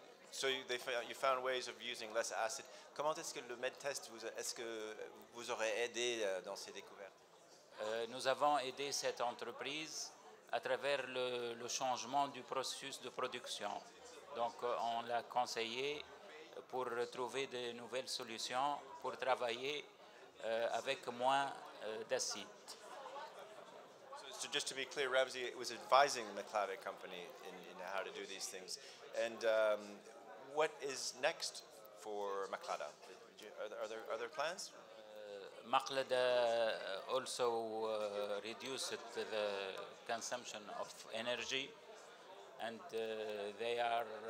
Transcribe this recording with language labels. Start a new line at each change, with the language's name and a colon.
English: So you found ways of using less acid.
French: Comment est-ce que le MedTest vous aurait aidé dans ces découvertes? Nous avons aidé cette entreprise à travers le changement du processus de production. Donc, on l'a conseillé pour trouver de nouvelles solutions pour travailler avec moins d'acide.
English: So just to be clear, Ramzi was advising the Maklada company in how to do these things. And what is next for Maklada? Are there plans? Maklada also reduced the consumption of energy, and they are